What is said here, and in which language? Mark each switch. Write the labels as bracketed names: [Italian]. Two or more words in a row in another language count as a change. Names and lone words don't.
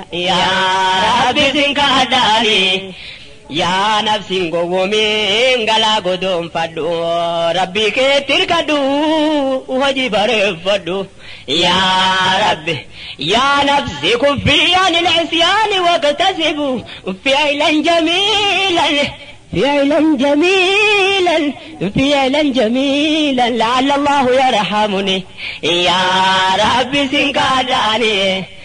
[Arabic] Yaa Rabbi, [Oromo] sin kaadhaani. Yaa nafsin gowwoomiin galaa godoonfadhu, Rabbi keetti hirkadhu, hojii bareeffadhu. [Arabic] يا رب يا نفس كفي عن العصيان واكتسبي فعلا جميلا، فعلا جميلا، فعلا جميلا، لعل الله يرحمني. يا رب زنكاداني،